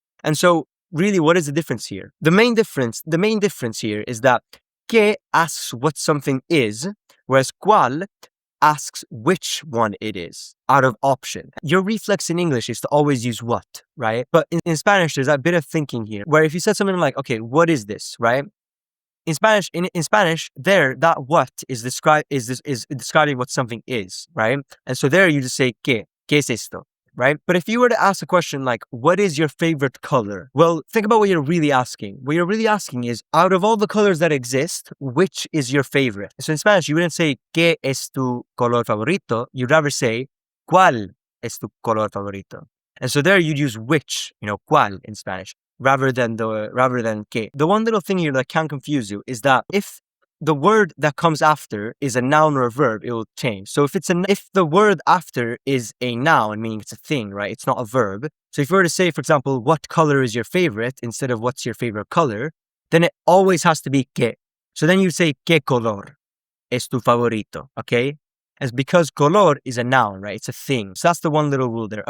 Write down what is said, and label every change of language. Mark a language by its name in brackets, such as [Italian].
[English] And so, really, what is the difference here? The main difference here is that que asks what something is, whereas cuál asks which one it is out of option. Your reflex in English is to always use what, right? But in Spanish, there's a bit of thinking here where if you said something like, okay, what is this, right? In Spanish, there, that what is describing what something is, right? And so there you just say [Spanish] ¿qué es esto? [English] Right? But if you were to ask a question like, what is your favorite color? Well, think about what you're really asking. What you're really asking is, out of all the colors that exist, which is your favorite? So in Spanish, you wouldn't say, [Spanish] ¿qué es tu color favorito? [English] You'd rather say, [Spanish] ¿cuál es tu color favorito? [English] And so there you'd use which, ¿cuál in Spanish, rather than que. The one little thing here that can confuse you is that if the word that comes after is a noun or a verb, it will change. So if the word after is a noun, meaning it's a thing, right? It's not a verb. So if you were to say, for example, what color is your favorite, instead of what's your favorite color, then it always has to be que. So then you say, [Spanish] ¿qué color es tu favorito? [English] Okay? As because color is a noun, right? It's a thing. So that's the one little rule there.